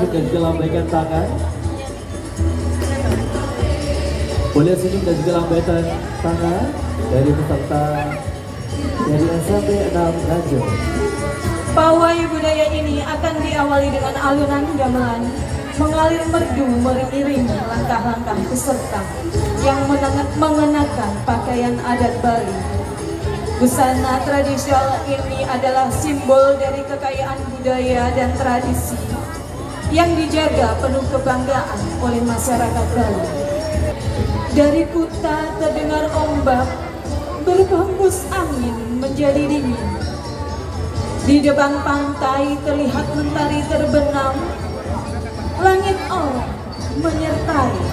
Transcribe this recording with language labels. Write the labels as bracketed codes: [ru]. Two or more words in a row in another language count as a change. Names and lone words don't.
[id] senyum dan juga lambaikan tangan. Boleh senyum dan juga lambaikan tangan dari peserta dari SMP 6 Nganjuk. Pawai budaya ini akan diawali dengan alunan gamelan mengalir merdu mengiringi langkah-langkah peserta yang mengenakan pakaian adat Bali. Busana tradisional ini adalah simbol dari kekayaan budaya dan tradisi yang dijaga penuh kebanggaan oleh masyarakat Bali. Dari Kuta terdengar ombak, berhembus angin menjadi dingin. Di depan pantai terlihat mentari terbenam, langit oranye menyertai.